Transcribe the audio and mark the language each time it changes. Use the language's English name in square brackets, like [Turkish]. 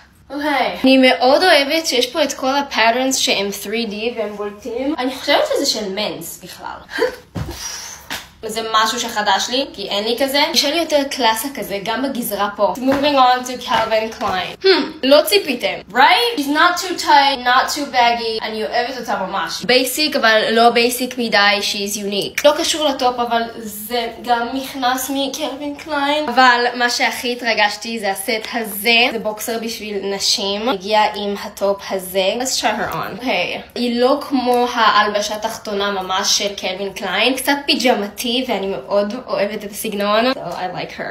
[Hebrew] Okay. אני מאוד אוהבת שיש פה את כל הפאטרנס שהם 3D והם בולטים. אני חושבת שזה של מנס בכלל. זה משהו שחדש לי, כי אין לי כזה. יש לי יותר קלאסה כזה, גם בגזרה פה. [English] Moving on to Calvin Klein. [Hebrew] לא ציפיתם, right? [English] She's not too tight, not too baggy. [Hebrew] אני אוהבת אותה ממש. בייסיק, אבל לא בייסיק מדי, [English] she's unique. [Hebrew] לא קשור לטופ, אבל זה גם נכנס מקלווין קליין. אבל מה שהכי התרגשתי זה הסט הזה. זה בוקסר בשביל נשים. הגיע עם הטופ הזה. [English] Let's try her on. Okay. [Hebrew] היא לא כמו ההלבשה התחתונה ממש של קלווין קליין. קצת פיג'מתי. ואני מאוד אוהבת את הסגנון. [English] So I like her.